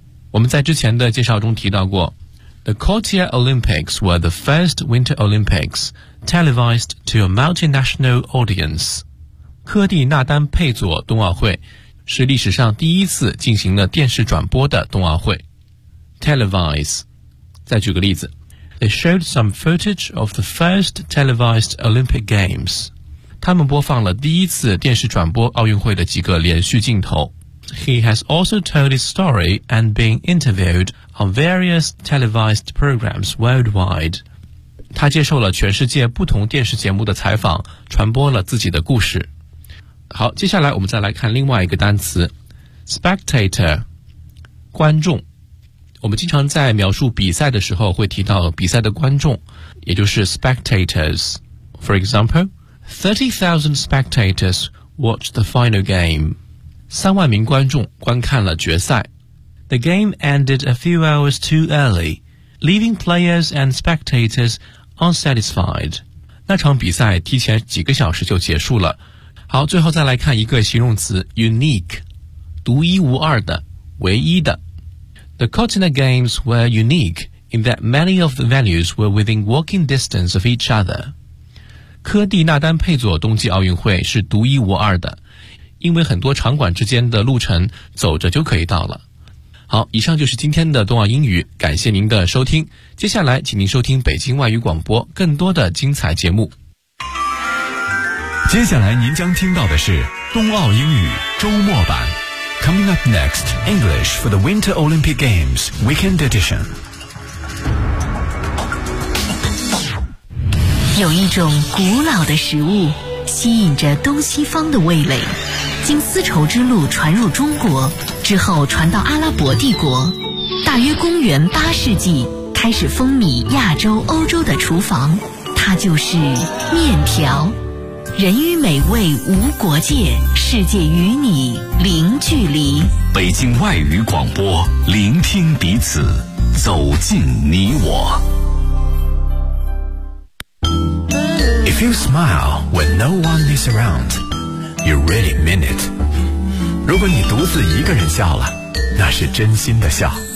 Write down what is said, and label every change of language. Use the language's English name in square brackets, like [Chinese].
[Chinese] 我们在之前的介绍中提到过， [English] The Cotia Olympics were the first Winter Olympics televised to a multinational audience。 [Chinese] 科蒂纳丹佩佐冬奥会是历史上第一次进行了电视转播的冬奥会。 [English] Televise， [Chinese] 再举个例子， [English] They showed some footage of the first televised Olympic Games， [Chinese] 他们播放了第一次电视转播奥运会的几个连续镜头。 [English] He has also told his story and been interviewed on various televised programs worldwide. [Chinese] 他接受了全世界不同电视节目的采访，传播了自己的故事。好，接下来我们再来看另外一个单词 ,spectator, 观众。我们经常在描述比赛的时候会提到比赛的观众，也就是 spectators。 [English] For example,30,000 spectators watched the final game. [Chinese] 三万名观众观看了决赛。 [English] The game ended a few hours too early, leaving players and spectators unsatisfied. [Chinese] 那场比赛提前几个小时就结束了。好，最后再来看一个形容词 unique， 独一无二的，唯一的。 [English] The Cotina Games were unique in that many of the venues were within walking distance of each other. [Chinese] 科蒂纳丹佩佐冬季奥运会是独一无二的，因为很多场馆之间的路程走着就可以到了。好，以上就是今天的冬奥英语，感谢您的收听。接下来请您收听北京外语广播更多的精彩节目。接下来您将听到的是冬奥英语周末版。 [English] Coming up next, English for the Winter Olympic Games Weekend Edition。 [Chinese] 有一种古老的食物吸引着东西方的味蕾，经丝绸之路传入中国之后传到阿拉伯帝国，大约公元八世纪开始风靡亚洲欧洲的厨房，它就是面条。人与美味无国界，世界与你零距离。北京外语广播，聆听彼此，走进你我。 [English] If you smile when no one is around, you really mean it. [Chinese] 如果你独自一个人笑了，那是真心的笑。